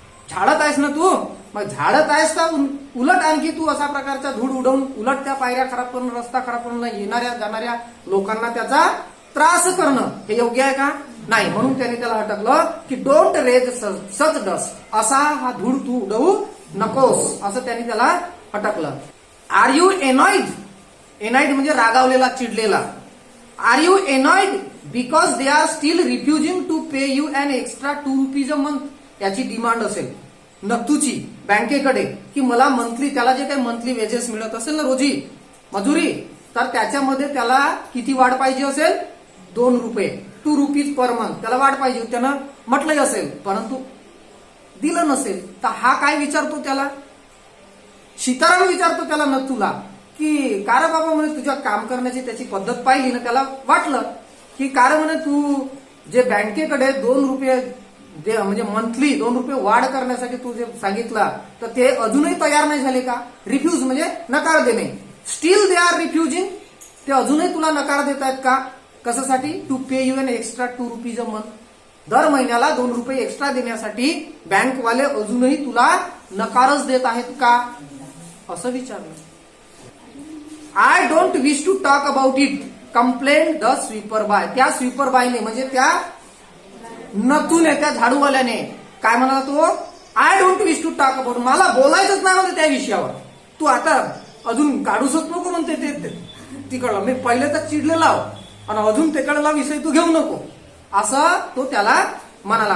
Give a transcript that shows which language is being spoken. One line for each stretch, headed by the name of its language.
Marathi: झाडत आहेस ना तू, मग झाडत आहेस तर उलट आणखी तू असा प्रकारचा धूळ उडवून उलट त्या पायऱ्या खराब करणं, रस्ता खराब करणं, येणाऱ्या जाणाऱ्या लोकांना त्याचा त्रास करणं हे योग्य आहे का? नाही. म्हणून त्याने त्याला हटकलं की
English: don't raise such dust,
Marathi: असा हा धूळ तू उडवू नकोस, असं त्याने त्याला हटकलं.
English: Are you annoyed?
Marathi: एनॉइड म्हणजे रागावलेला, चिडलेला.
English: Are you annoyed because they are still refusing to pay you an extra 2 rupees a month.
Marathi: याची डिमांड असेल नथूची बँकेकडे की मला मंथली, त्याला जे काही मंथली वेजेस मिळत असेल ना, रोजी मजुरी, तर त्याच्यामध्ये त्याला किती वाढ पाहिजे असेल? 2 रुपये, 2 रुपीज पर मंथ त्याला वाढ पाहिजे. त्यानं म्हटलंही असेल परंतु दिलं नसेल. तर हा काय विचारतो त्याला? सीताराम विचारतो त्याला नथूला की का रे बाबा, म्हणे तुझ्या काम करण्याची त्याची पद्धत पाहिली ना, त्याला वाटलं की का रे म्हणे तू जे बँकेकडे 2 रुपये म्हणजे मंथली 2 रुपये वाढ करण्यासाठी तू जे सांगितला, तर ते अजूनही तयार नाही झाले का? रिफ्यूज म्हणजे नकार देणे.
English: still they are refusing,
Marathi: ते अजूनही तुला नकार देत आहेत का? कशासाठी?
English: To pay you an extra 2 rupees a month.
Marathi: दर महिन्याला 2 रुपये एक्स्ट्रा देण्यासाठी बँकवाले अजूनही तुला नकारच देत आहेत का? असं विचारलं.
English: I don't wish to talk about it, complain the sweeper बाय.
Marathi: त्या स्वीपर बायने म्हणजे त्या नथूने, त्या झाडूवाल्याने काय म्हणाला तो?
English: I don't wish to talk about,
Marathi: मला बोलायचंच नाही म्हणते त्या विषयावर. तू आता अजून काढूसच नको म्हणते ते तिकडला. मी पहिले तर चिडलेला आणि अजून तिकडला विषय तू घेऊ नको, असं तो त्याला म्हणाला.